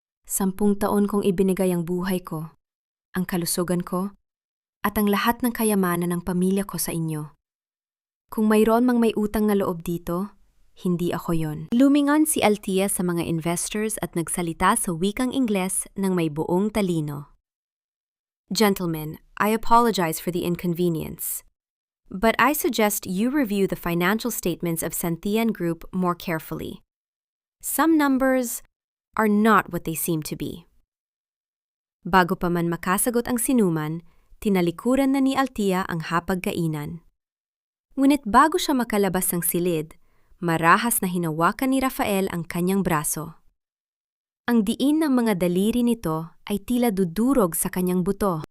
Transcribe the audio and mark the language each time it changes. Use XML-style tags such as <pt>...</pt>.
<tl>10 taon kong ibinigay ang buhay ko, ang kalusugan ko, at ang lahat ng kayamanan ng pamilya ko sa inyo. Kung mayroon mang may utang na loob dito, hindi ako yon. Lumingon si Althea sa mga investors at nagsalita sa wikang Ingles ng may buong talino.</tl> <en>Gentlemen, I apologize for the inconvenience. But I suggest you review the financial statements of Santian Group more carefully. Some numbers are not what they seem to be.</en> <tl>Bago pa man makasagot ang sinuman, tinalikuran na ni Althea ang hapagkainan. Ngunit bago siya makalabas ng silid, marahas na hinawakan ni Rafael ang kanyang braso. Ang diin ng mga daliri nito ay tila dudurog sa kanyang buto.</tl>